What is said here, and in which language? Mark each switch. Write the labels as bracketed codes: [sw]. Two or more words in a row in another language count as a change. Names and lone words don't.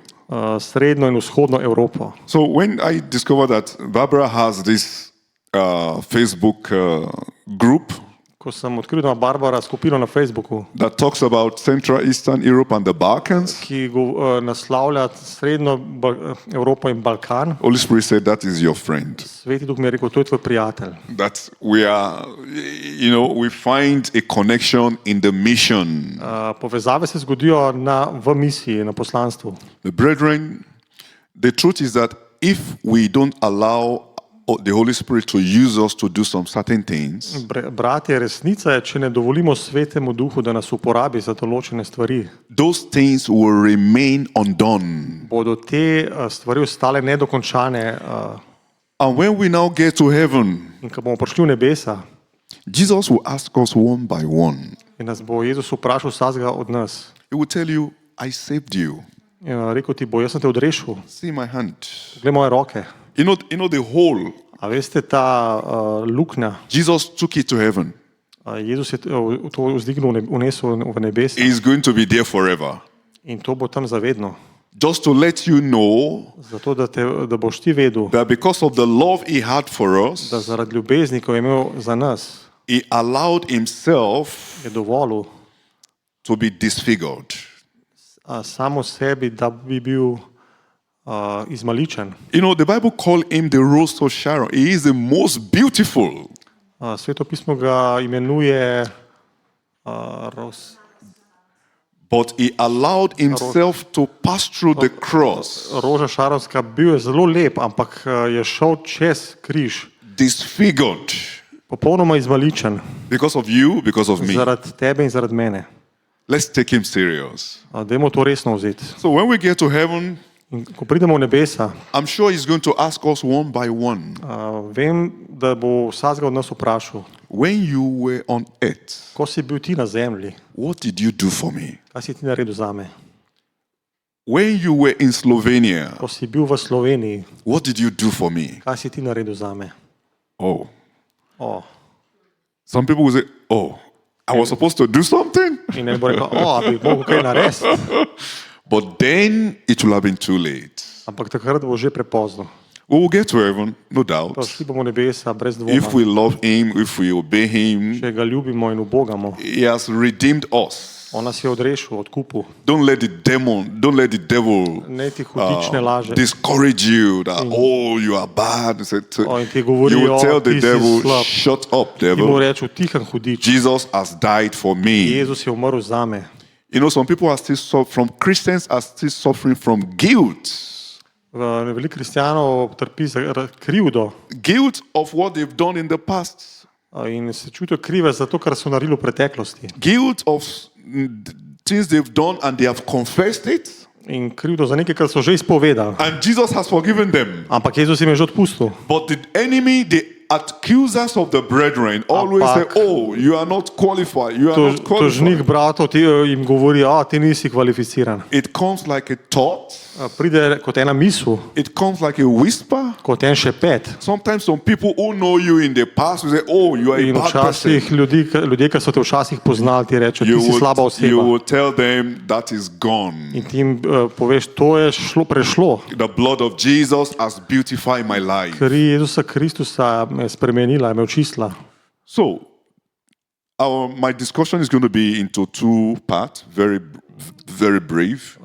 [sl] srednjo in vzhodno Evropo. [en] So when I discovered that Barbara has this Facebook group [sl] Ko sem odkril, da ima Barbara skupino na Facebooku, [en] that talks about Central Eastern Europe and the Balkans, [sl] ki naslavlja srednjo Evropo in Balkan, [en] Holy Spirit said that is your friend. [sl] Sveti Duh mi je rekel, to je tvoj prijatelj. [en] That we are, you know, we find a connection in the mission. [sl] Povezave se zgodijo v misiji, na poslanstvu. [en] The brethren, the truth is that if we don't allow the Holy Spirit to use us to do some certain things, [sl] Bratje, resnica je, če ne dovolimo Svetemu Duhu, da nas uporabi za določene stvari, [en] those things will remain undone. [sl] bodo te stvari ostale nedokončane. [en] And when we now get to heaven, [sl] In ko bomo prišli v nebesa, [en] Jesus will ask us one by one. [sl] in nas bo Jezus vprašal vsakega od nas, [en] He will tell you, I saved you. [sl] rekel ti bo, jaz sem te odrešil, [en] See my hand. [sl] glej moje roke. [en] You know the hole. [sl] A veste, ta luknja, [en] Jesus took it to heaven. [sl] Jezus je to vzdignil, unesel v nebesa [en] He's going to be there forever. [sl] in to bo tam zavedno. [en] Just to let you know [sl] Zato, da boš ti vedel, [en] that because of the love he had for us, [sl] da zaradi ljubezni, ko je imel za nas, [en] he allowed himself [sl] je dovolil [en] to be disfigured. [sl] samo sebi, da bi bil izmaličen. [en] You know, the Bible called him the Rose of Sharon. He is the most beautiful. [sl] Sveto pismo ga imenuje [en] but he allowed himself to pass through the cross, [sl] Roža Šaronska bil je zelo lep, ampak je šel čez križ, [en] disfigured, [sl] popolnoma izmaličen, [en] because of you, because of me. [sl] zaradi tebe in zaradi mene. [en] Let's take him serious. [sl] Dajmo to resno vzeti. [en] So when we get to heaven, [sl] In ko pridemo v nebesa, [en] I'm sure he's going to ask us one by one, [sl] vem, da bo vsakega od nas vprašal, [en] when you were on earth, [sl] ko si bil ti na zemlji, [en] what did you do for me? [sl] kaj si ti naredil zame? [en] When you were in Slovenia, [sl] Ko si bil v Sloveniji, [en] what did you do for me? [sl] kaj si ti naredil zame? [en] Oh, [sl] O. [en] some people will say, oh, I was supposed to do something, [sl] In ne bo rekel, a bi mogel kaj narediti, [en] but then it will have been too late. [sl] ampak takrat bo že prepozno. [en] We will get to heaven, no doubt. [sl] Šli bomo v nebesa brez [en] If [sl] dvoma. [en] we love him, if we obey him, [sl] Če ga ljubimo in ubogamo, [en] he has redeemed us. [sl] on nas je odrešil, odkupil. [en] Don't let the devil [sl] Ne ti hudič ne laže. [en] discourage you that, oh, you are bad. [sl] In ti govori, [en] You will tell [sl] ti [en] the [sl] si [en] devil, [sl] slab. [en] shut up, [sl] Ti mu [en] devil. [sl] reče, tihan hudič. [en] Jesus has died for me. [sl] Jezus je umrl zame. [en] You know, some people are still Christians are still suffering from guilt. [sl] Veliko kristijanov trpi za krivdo [en] Guilt of what they've done in the past. [sl] in se čutijo krive za to, kar so naredili v preteklosti. [en] Guilt of things they've done and they have confessed it. [sl] In krivdo za nekaj, kar so že izpovedali. [en] And Jesus has forgiven them. [sl] Ampak Jezus jim je že odpustil. [en] But the enemy, the accusers of the brethren, always say, oh, you are not qualified. You are not [sl] Tožnik [en] qualified. [sl] bratov jim govori, ti nisi kvalificiran. [en] It comes like a thought. [sl] Pride kot ena misel, [en] It comes like a whisper. [sl] kot en šepet. [en] Sometimes some people who know you in the past will say, oh, you are a [sl] In [en] bad person. [sl] včasih ljudje, ki so te včasih poznali, ti rečejo, ti si slaba [en] You [sl] oseba. [en] will tell them that is gone. [sl] In ti jim poveš, to je prešlo. [en] The blood of Jesus has beautified my life. [sl] Kri Jezusa Kristusa me je spremenila, me očistila. [en] So, my discussion is going to be into two parts, very brief.